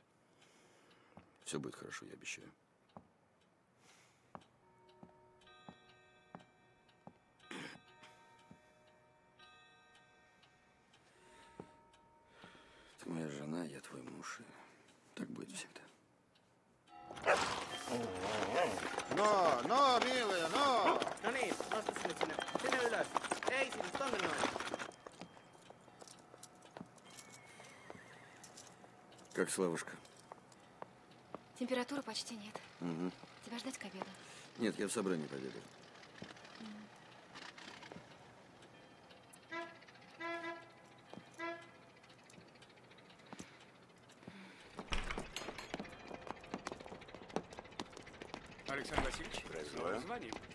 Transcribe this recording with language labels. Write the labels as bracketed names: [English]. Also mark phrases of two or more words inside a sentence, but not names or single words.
[Russian] Все будет хорошо, я обещаю. Ты моя жена, я твой муж, и так будет всегда. No, mилая, no! [Finnish] No niin, nosta sinne ylös. Ei sinne, tonne noin. [Russian] Как Славушка? Температуры почти нет. Угу. Тебя ждать к обеду? Нет, я в собрании пообедаю. Александр Васильевич, снова звоним.